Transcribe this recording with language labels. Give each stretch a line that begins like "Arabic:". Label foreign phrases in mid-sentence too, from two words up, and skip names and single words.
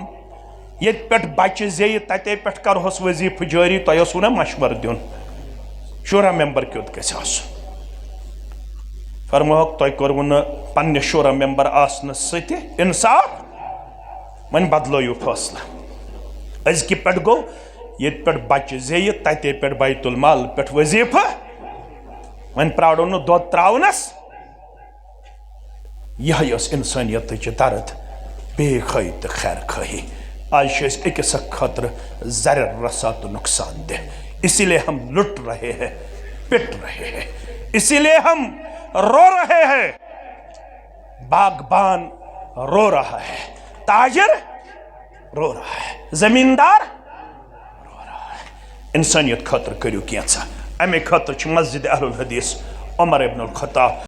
Kashmiri: ییٚتہِ پٮ۪ٹھ بچہِ زیٚیہِ تتے پٮ۪ٹھ کرہوس وظیٖفہٕ جٲری تۄہہِ اوسوُ نہ مشورٕ دیُن شورا ممبر کیُتھ گژھِ آسُن فرموہوکھ تۄہہِ کوٚروُ نہٕ پننہِ شورا ممبر آسنہٕ سۭتہِ انصاف وۄنۍ بدلٲیِو فٲصلہٕ أزکہِ پٮ۪ٹھ گوٚو ییٚتہِ پٮ۪ٹھ بچہِ زیٚیہِ تتے پٮ۪ٹھ بیت المال پٮ۪ٹھ وظیٖفہٕ وۄنۍ پرٛارو نہٕ دۄد ترٛاونس یِہے ٲس اِنسٲنیتٕچ درد بے خٲہی تہٕ خیر خٲہی آج چھِ أسۍ أکِس اکھ خٲطرٕ زرٮ۪ر رسا تہٕ نۄقصان دہ
Urdu: اسی لیے ہم لٹ رہے ہیں پٹ رہے ہیں اسی لیے ہم رو رہے ہیں باغبان رو رہا ہے تاجر رو رہا ہے زمیندار رو رہا ہے
Kashmiri: انسانیت خاطر کریو کینژھا امے خاطر چھِ مسجد اہل الحدیث عمر ابن الخطاب